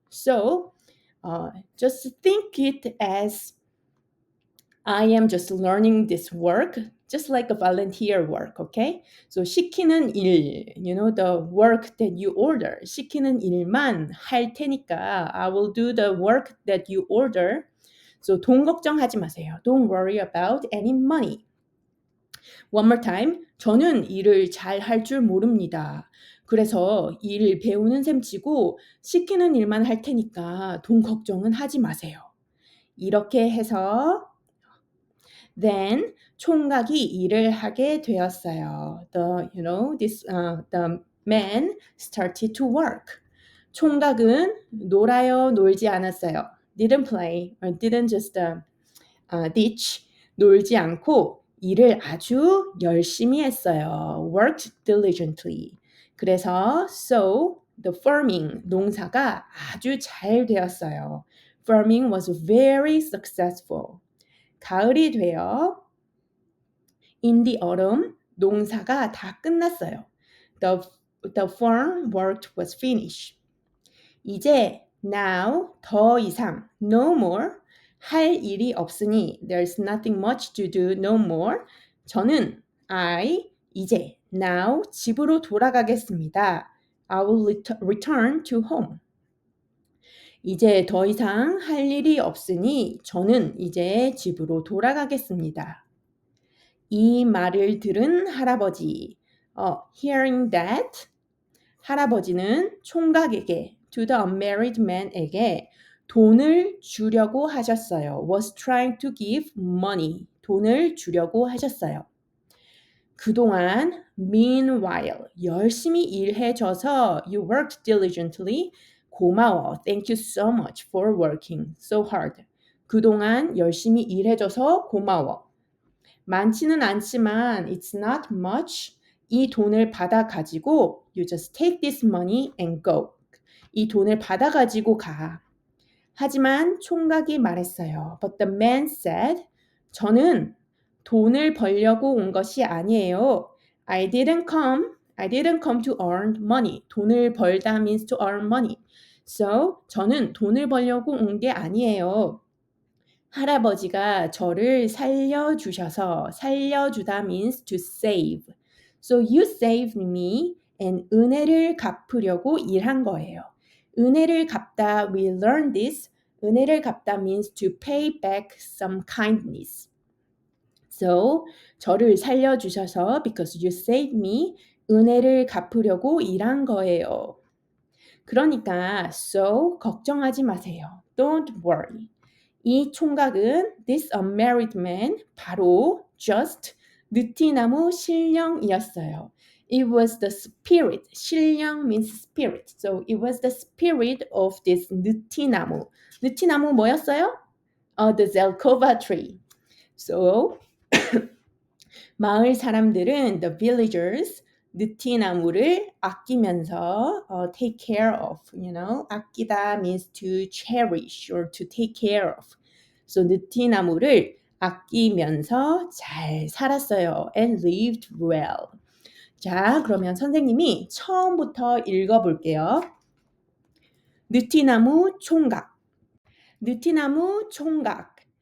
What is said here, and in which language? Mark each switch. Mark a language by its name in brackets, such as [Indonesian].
[English] So, just think it as I am just learning this work, just like a volunteer work, okay? So [Korean] 시키는 일, [English] the work that you order, [Korean] 시키는 일만 할 테니까 [English] I will do the work that you order. [Korean] So 돈 걱정하지 마세요. [English] Don't worry about any money. One more time. [Korean] 저는 일을 잘 할 줄 모릅니다. 그래서 일 배우는 셈 치고 시키는 일만 할 테니까 돈 걱정은 하지 마세요. 이렇게 해서 Then 총각이 일을 하게 되었어요. [English] The man started to work. [Korean] 총각은 놀아요, 놀지 않았어요. [English] Didn't play or didn't just ditch. [Korean] 놀지 않고 일을 아주 열심히 했어요. [English] Worked diligently. [Korean] 그래서 so [English] the farming [Korean] 농사가 아주 잘 되었어요. [English] Farming was very successful. [Korean] 가을이 되어 [English] in the autumn [Korean] 농사가 다 끝났어요. [English] The farm work was finished. [Korean] 이제 [English] now [Korean] 더 이상 [English] no more [Korean] 할 일이 없으니 [English] there's nothing much to do no more. [Korean] 저는 [English] I [Korean] 이제 now 집으로 돌아가겠습니다. [English] I will return to home. [Korean] 이제 더 이상 할 일이 없으니 저는 이제 집으로 돌아가겠습니다. 이 말을 들은 할아버지, [English] hearing that, [Korean] 할아버지는 총각에게, [English] to the unmarried man [Korean] 에게 돈을 주려고 하셨어요. [English] was trying to give money, [Korean] 돈을 주려고 하셨어요. 그동안 [English] meanwhile [Korean] 열심히 일해줘서 [English] you worked diligently. [Korean] 고마워. [English] Thank you so much for working so hard. [Korean] 그동안 열심히 일해줘서 고마워. 많지는 않지만 [English] it's not much. [Korean] 이 돈을 받아 가지고 [English] you just take this money and go. [Korean] 이 돈을 받아 가지고 가. 하지만 총각이 말했어요. [English] But the man said, [Korean] 저는 돈을 벌려고 온 것이 아니에요. [English] I didn't come to earn money. [Korean] 돈을 벌다 [English] means to earn money. [Korean] So, 저는 돈을 벌려고 온 게 아니에요. 할아버지가 저를 살려주셔서, 살려주다 [English] means to save. So you saved me and [Korean] 은혜를 갚으려고 일한 거예요. 은혜를 갚다, [English] we learned this. 은혜를 갚다 means to pay back some kindness. [Korean] So, 저를 살려주셔서 [English] because you saved me, [Korean] 은혜를 갚으려고 일한 거예요. 그러니까, so, 걱정하지 마세요. [English] Don't worry. [Korean] 이 총각은 [English] this unmarried man, [Korean] 바로 just 느티나무 신령이었어요. [English] It was the spirit. 신령 means spirit. So it was the spirit of this 느티나무. [Korean] 느티나무 뭐였어요? [English] The Zelkova tree. So [Korean] 마을 사람들은 [English] the villagers [Korean] 느티나무를 아끼면서 [English] take care of, 아끼다 means to cherish or to take care of. [Korean] So 느티나무를 아끼면서 잘 살았어요. [English] And lived well. [Korean] 자, 그러면 선생님이 처음부터 읽어볼게요. 느티나무 총각. 느티나무 총각.